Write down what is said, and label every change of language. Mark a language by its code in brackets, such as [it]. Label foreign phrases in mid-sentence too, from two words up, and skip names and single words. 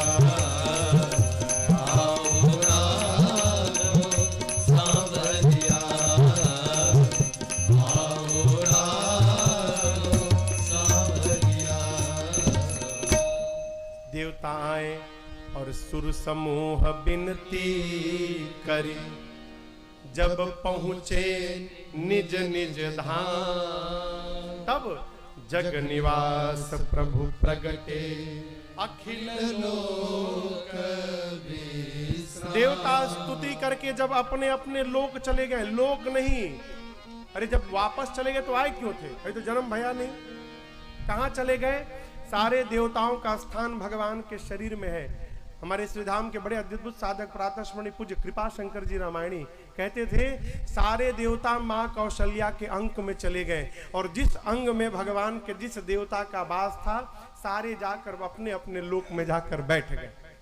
[hi] आओ राधो सावरिया। आओ राधो देवता आए और सुर समूह विनती करी। जब पहुँचे निज निज धाम, तब जग निवास प्रभु प्रगटे अखिल लोक विश्राम। देवता स्तुति करके जब अपने अपने लोक चले गए, लोक नहीं, अरे जब वापस चले गए तो आए क्यों थे? अरे तो जन्म भया नहीं, कहाँ चले गए? सारे देवताओं का स्थान भगवान के शरीर में है। हमारे श्रीधाम के बड़े अद्भुत साधक प्रातस्मरणीय पूज्य कृपा शंकर जी रामायणी कहते थे, सारे देवता माँ कौशल्या के अंक में चले गए और जिस अंग में भगवान के जिस देवता का वास था, सारे जाकर अपने अपने लोक में जाकर बैठ गए।